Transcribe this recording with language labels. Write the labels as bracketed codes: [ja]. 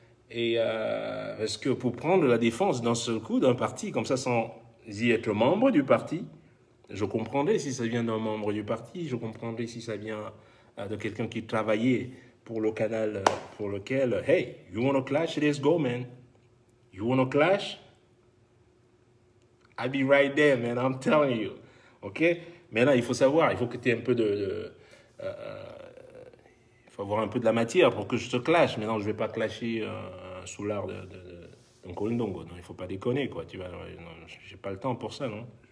[fr] Et parce que pour prendre la défense d'un seul coup d'un parti, comme ça, sans y être membre du parti, je comprendrais si ça vient d'un membre du parti, je comprendrais si ça vient de quelqu'un qui travaillait pour le canal pour lequel, [en] hey, you wanna clash, let's go, man. You wanna clash? I'll be right there, man, I'm telling you. OK? [fr] Maintenant, il faut savoir, il faut que tu aies un peu il faut avoir un peu de la matière pour que je te clash. Maintenant, je ne vais pas clasher sous l'art d'un Kolindongo. Non, il ne faut pas déconner, quoi. Tu vas, non, j'ai pas le temps pour ça, non?